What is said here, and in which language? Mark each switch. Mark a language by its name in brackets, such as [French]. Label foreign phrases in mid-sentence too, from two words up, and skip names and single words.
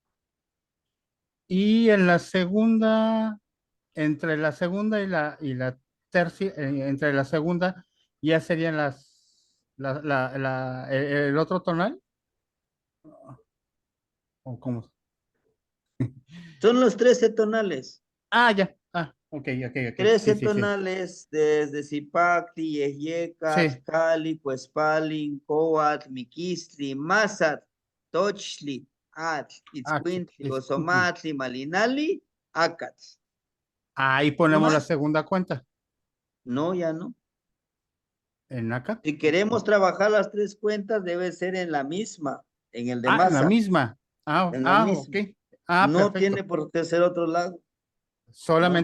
[Spanish] Y en la segunda, entre la segunda y la tercia, entre la segunda ya serían el otro tonal, ¿o cómo? Son los 13 tonales. Ah, ya. Ah, ok, ok, ok. 13 Sí, sí, sí. tonales desde Zipacti, Ejekas, Sí, Cali, Cuespalin, Coatl, Miquistli, Mazat, Tochli, Atl, ah, Itzcuintli, Ozomatli, Malinali, Acatl. ahí ¿No ponemos la más? segunda cuenta. No, ya no. En acá. Si queremos trabajar las 3 cuentas, debe ser en la misma, en el de Ah, en la Mazat, misma. en la Ok. misma. Ah, No tiene perfecto. por qué ser otro lado, ¿no?